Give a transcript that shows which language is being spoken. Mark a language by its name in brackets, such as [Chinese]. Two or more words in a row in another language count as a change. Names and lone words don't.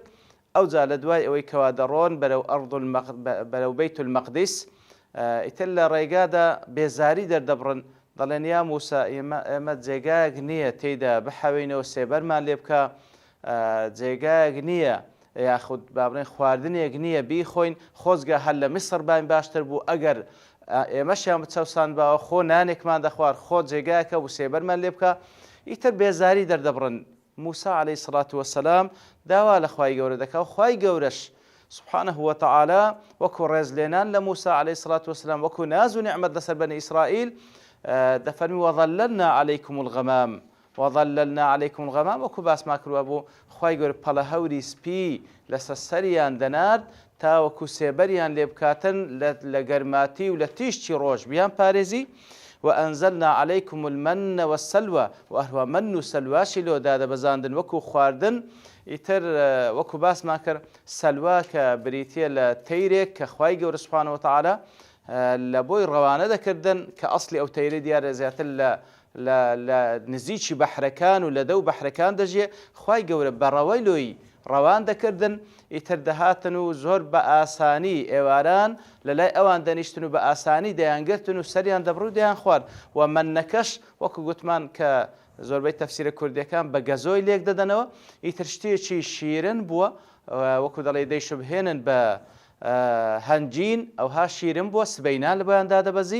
[Central Kurdish] ئەوجا لە دوای ئەوەی کەوا دەڕۆن بەرەو بەیت المەقدس ئیتر لە ڕێگادا بێزاری دەردەبڕن دەڵێن یا موسا ئێمە جێگایەک نییە تێیدا بحەوێنەوە سێبەرمان لێ بکە جێگایەک نییە یاخود با بڵێن خواردنێک نییە بیخۆین خۆزگە هەر لە میسر باین باشتر بوو ئەگەر ئێمەشیان بچەوسان باوە خۆ نانێکمان دەخوارد خۆ جێگایەکە و سێبەرمان لێ بکە ئیتر بێزاری دەردەبڕن. موسا عەلەیهی سەڵات وەسەلام داوا لە خوای گەورە دەکا و خوای گەورەش [Arabic] سبحانه وتعالى [Central Kurdish] وەکو ڕێزلێنان لە موسا عەلەیهی سەڵات وەسەلام وەکو ناز و نیعمەت لەسەر بەنی ئیسرائیل دەفەرمی [Arabic] وظللنا عليكم الغمام وظللنا عليكم الغمام [Central Kurdish] وەکو باسما کردووە بوو خوای گەورە پەڵە هەوری سپی لەسەر سەریان دەنارد تا وەکو سێبەریان لێ بکاتن لە گەرماتی و لە تیشتی ڕۆژ بیان پارێزی. [Arabic] وأنزلنا عليكم المن والسلوى [Central Kurdish] وهو من سلواشی لۆ دادەبەزاندن وەکو خواردن ئیتر وەکو باسمان کرد سەلوا کە بریتیە لە تەیرێک کە خوای گەورە سوبحانەوە وتعالە لە بۆی ڕەوانە دەکردن کە ئەسڵی ئەو تەیرە دیارە زیاتر لە نزیکی بەحرەکان و لە دەو بەحرەکان دەژێ خوای گەورە بەڕەوەی لۆی ڕەوان دەکردن ئیتر دەهاتن و زۆر بە ئاسانی ئێواران لە لای ئەوان دەنیشتن و بە ئاسانی دەیانگرتن و سەریان دەبڕ و دەیان خوارد و منەکەش وەکو گوتمان کە زۆربەی تەفسیرە کوردیەکان بە گەزۆی لێک دەدەنەوە ئیتر شتێکی شیرن بووە وەکو دەڵێ دەیشبهێنن بە هەنجین ئەوها شیرن بووە سبەینان لە بۆیان دادەبەزی.